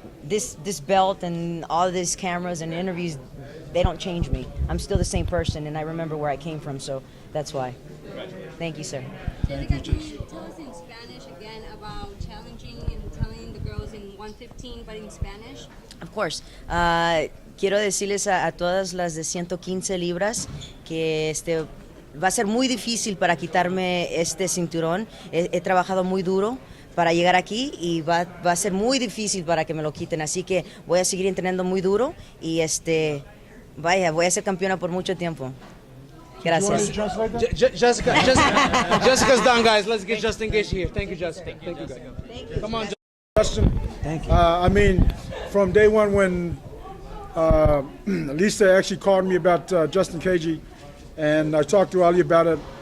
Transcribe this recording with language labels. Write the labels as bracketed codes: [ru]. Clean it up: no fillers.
[en] This belt and all of these cameras and interviews, they don't change me. I'm still the same person, and I remember where I came from. So that's why. Thank you, sir. Jessica, can you tell us in Spanish again about challenging and telling the girls in 115, but in Spanish? Of course. [es] Quiero decirles a todas las de 115 libras que va a ser muy difícil para quitarme este cinturón. He trabajado muy duro para llegar aquí y va a ser muy difícil para que me lo quiten. Así que voy a seguir entrenando muy duro y voy a ser campeona por mucho tiempo. Gracias. [en] Jessica's done, guys. Let's get Justin Gage here. Thank you, Justin. Thank you, guys. Come on, Justin. Thank you. I mean, from day one when Lisa actually called me about Justin Cagey, and I talked to Ali about it.